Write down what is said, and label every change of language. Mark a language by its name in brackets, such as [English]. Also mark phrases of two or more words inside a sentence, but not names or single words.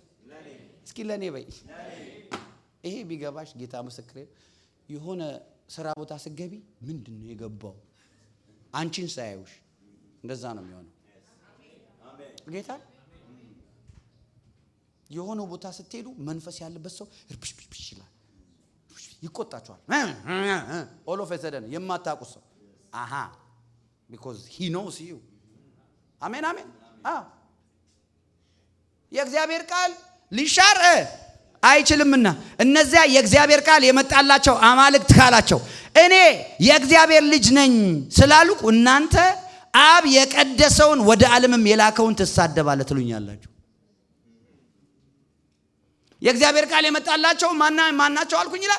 [Amharic] እስኪ ለኔ በይ። ይሄ ቢገባሽ ጌታ ምስክሬ፣ የሆነ ስራ ቦታ ስገቢ ምንድነው የገባው? አንቺን ሳያዩሽ እንደዛ ነው የሚሆነው። ጌታ የሆነ ቦታ ስትሄዱ መንፈስ ያለበት ሰው እርብሽ ይላል፣ ይቆጣቸዋል። [English] all of a sudden [Amharic] የማታውቁት ሰው [English] because he knows you። [Amharic] አሜን አሜን። የእግዚአብሔር ቃል ሊሻር አይችልምና እነዚያ የእግዚአብሔር ቃል የመጣላቸው አማልክት ካላቸው እኔ የእግዚአብሔር ልጅ ነኝ ስላልኩ እናንተ አብ የቀደሰውን ወደ ዓለምም የላከውን ትሳደባለ ትሉኛላችሁ። የእግዚአብሔር ቃል የመጣላቸው ማናቸው አልኩኝ ይላል?